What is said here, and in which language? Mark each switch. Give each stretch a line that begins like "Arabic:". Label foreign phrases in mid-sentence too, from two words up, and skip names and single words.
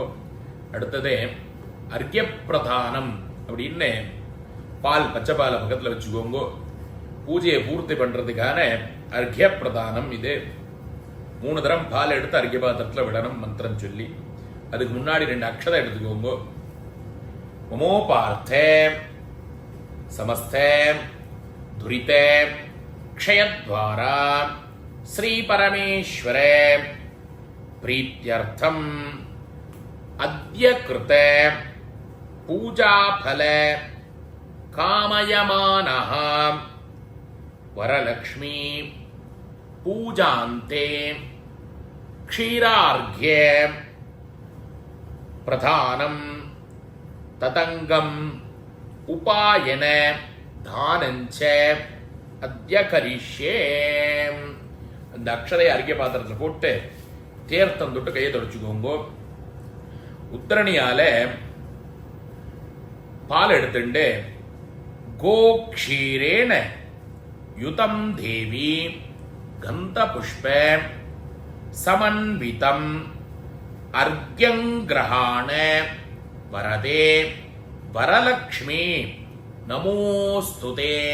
Tamil: அடுத்ததே அர்க்ய பிரதானம் அப்படின்னு பால் பச்சை பாலை பக்கத்தில் வச்சுக்கோங்கோ. பூஜையை பூர்த்தி பண்றதுக்கான அர்க்ய பிரதானம் இது. 3 தரம் பால் எடுத்து அர்க்ய பாத்திரத்தில் விடணும் மந்திரம் சொல்லி. அதுக்கு முன்னாடி 2 அக்ஷதை எடுத்துக்கோங்கோ.
Sanskrit: மமோபார்த்தே समस्ते दुरिते क्षयद्वारा श्री परमेश्वरे प्रीत्यर्थम अद्य कृते पूजा फले कामयमानः वरलक्ष्मी पूजान्ते क्षीरार्घ्ये प्रधानम ततंगम उपायन दानंच अद्य करिष्ये.
Tamil: அந்த அக்ஷதையை அரிக்க பாத்திரத்தில் போட்டு தேர்த்தம் தொட்டு கையை தொடச்சுக்கோங்க. உத்தரணியால பால் எடுத்துட்டு
Sanskrit: गोक्षीरेण युतं देवि गन्ध पुष्प समन्वितम् अर्घ्यंगृहाण वरदे वरलक्ष्मि नमोऽस्तुते.